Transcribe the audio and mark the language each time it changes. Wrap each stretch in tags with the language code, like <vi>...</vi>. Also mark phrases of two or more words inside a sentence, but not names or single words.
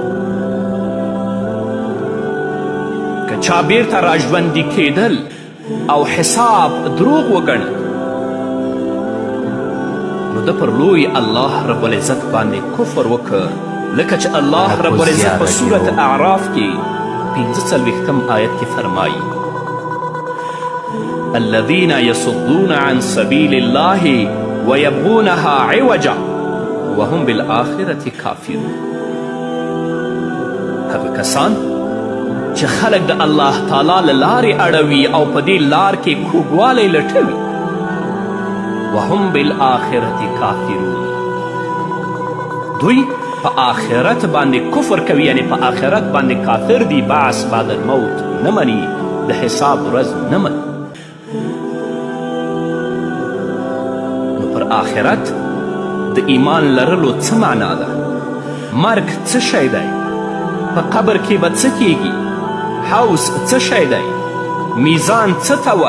<ps>که چا بیرته راژوندي کیدل او حساب دروغ وګڼل، نو ده پر لوی</ps> <ar>الله رب العزت</ar> <ps>باندې کفر وکړ، لکه چې</ps> <ar>الله رب العزت</ar> <ps>په صورت اعراف کې 45م آیت کې فرمایي:</ps> <ar>الذين يصدون عن سبيل الله ويبغونها عوجا وهم بالآخرة کافرون.</ar> <ps>هغه کسان چې خلک د</ps> <ar>الله تعالی</ar> <ps>له لارې اړوي او په دې لار کې کوږوالی لټوي،</ps> <ar>وهم بالآخرة کافرون،</ar> <ps>دوی په آخرت باندې کفر کوي، یعنی په آخرت باندې کافر دي،</ps> <ar>بعث بعد الموت</ar> <ps>نه مني، د حساب ورځ نه مني. نو پر آخرت د ایمان لرلو څه معنا ده؟ مرګ څه شی دی؟ په قبر کې به څه کیږي؟ حوض څه شی دی؟ میزان څه ته وایي؟</ps>